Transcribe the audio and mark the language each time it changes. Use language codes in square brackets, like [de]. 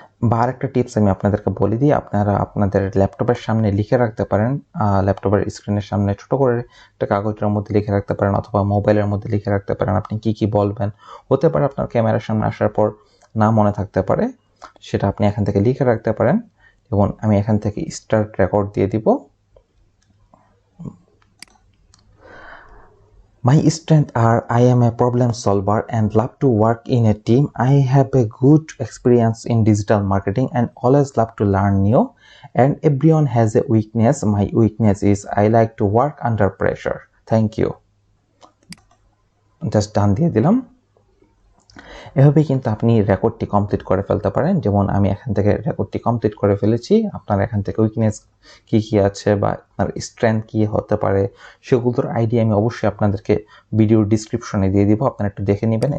[bn] বা আরেকটা টিপস আমি আপনাদেরকে বলে দিই, আপনারা আপনাদের ল্যাপটপের সামনে লিখে রাখতে পারেন, ল্যাপটপের স্ক্রিনের সামনে ছোট করে একটা কাগজের মধ্যে লিখে রাখতে পারেন অথবা মোবাইলের মধ্যে লিখে রাখতে পারেন আপনি কি কি বলবেন। হতে পারে আপনার ক্যামেরার সামনে আসার পর না মনে থাকতে পারে, সেটা আপনি এখান থেকে লিখে রাখতে পারেন। যেমন আমি এখান থেকে স্টার্ট রেকর্ড দিয়ে দিব। [en] My strengths are I am a problem solver and love to work in a team. I have a good experience in digital marketing and always love to learn new. And everyone has a weakness. My weakness is I like to work under pressure. Thank you. Just done [bn] দিয়ে দিলাম। এভাবে কিন্তু আপনি রেকর্ডটি complete করে ফেলতে পারেন। যেমন আমি এখান থেকে রেকর্ডটি কমপ্লিট করে ফেলেছি। আপনার এখান থেকে উইকনেস কি কি আছে বা আপনার স্ট্রেংথ কি হতে পারে সেগুলোর আইডিয়া আমি অবশ্যই আপনাদেরকে ভিডিওর ডিসক্রিপশনে দিয়ে দিব, আপনারা একটু দেখে নেবেন।